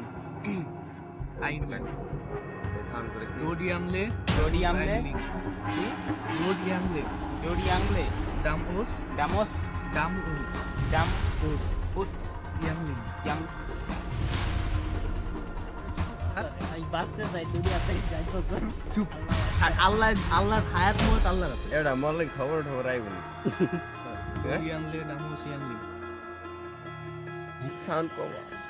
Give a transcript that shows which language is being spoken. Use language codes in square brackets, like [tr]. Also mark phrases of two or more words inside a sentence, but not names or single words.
[bn] আইনল্যান্ড সাউন্ড করে Dodi Amle. Dodi Amle. Dodi Amle. Dodi Amle. Damos. Damos. Damos. Us. Yamli. Yang. এই বাচ্চা যাই দুদি আছে যাই তো চুপ। আর আল্লাহর হায়াত মত আল্লাহর আছে। এটা মরলে খবর আইবো না। Dodi Amle, Damos Yamli. সাউন্ড কমা।